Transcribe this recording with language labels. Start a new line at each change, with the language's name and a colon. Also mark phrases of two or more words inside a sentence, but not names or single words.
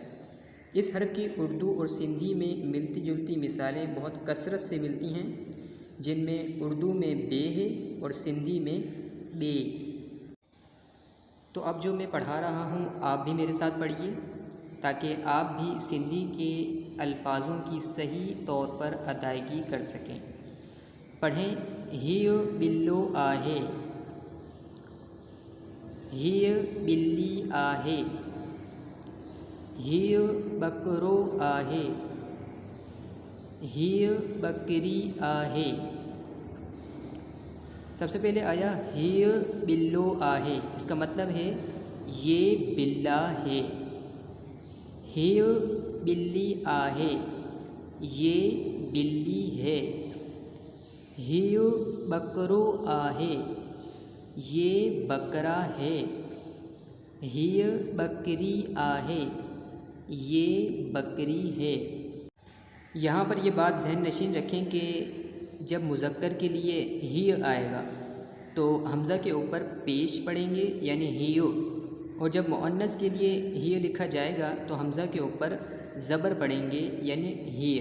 Urdu: اس حرف کی اردو اور سندھی میں ملتی جلتی مثالیں بہت کثرت سے ملتی ہیں، جن میں اردو میں بے ہے اور سندھی میں بے. تو اب جو میں پڑھا رہا ہوں آپ بھی میرے ساتھ پڑھیے تاکہ آپ بھی سندھی کے الفاظوں کی صحیح طور پر ادائیگی کر سکیں. پڑھیں.
Sindhi: हिय बिल्लो आहे, हिय बिल्ली आहे, हिय बकरो आहे, हिय बकरी आहे।
Urdu: سب سے پہلے آیا
Sindhi: हिय बिल्लो आहे,
Urdu: اس کا مطلب ہے یہ بلا ہے.
Sindhi: हिय बिल्ली आहे,
Urdu: یہ بلی ہے.
Sindhi: हिय बकरो आहे,
Urdu: یہ بکرا ہے.
Sindhi: हिय बकरी आहे,
Urdu: یہ بکری ہے. یہاں پر یہ بات ذہن نشین رکھیں کہ جب مذکر کے لیے ہی آئے گا تو ہمزہ کے اوپر پیش پڑیں گے یعنی ہیو، اور جب مؤنث کے لیے ہی لکھا جائے گا تو ہمزہ کے اوپر زبر پڑیں گے یعنی ہیہ.